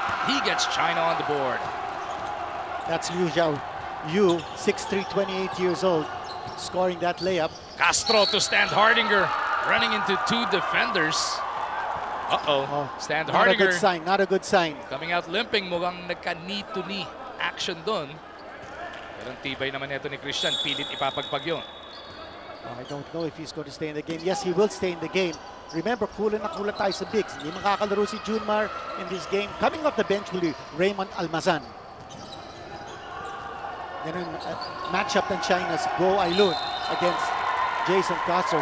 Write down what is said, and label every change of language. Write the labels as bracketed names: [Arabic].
[English] He gets China on the board. That's Liu Zhao. Liu, 6'3", 28 years old, scoring that layup. Castro to Stan Hardinger, running into 2 defenders. Stan Hardinger. Not a good sign, not a good sign. Coming out limping, [Filipino] mukhang nagka-knee-to-knee action doon. Pero ang tibay naman ito ni Christian, pilit ipapagpag yun. [English] I don't know if he's going to stay in the game. Yes, he will stay in the game. Remember, [Filipino] kulang na kulang tayo sa [English] bigs. [Filipino] Hindi makakalaro si Junmar [English] in this game. Coming off the bench will be Raymond Almazan. Then in matchup ng China's Guo Ailun against Jason Castro.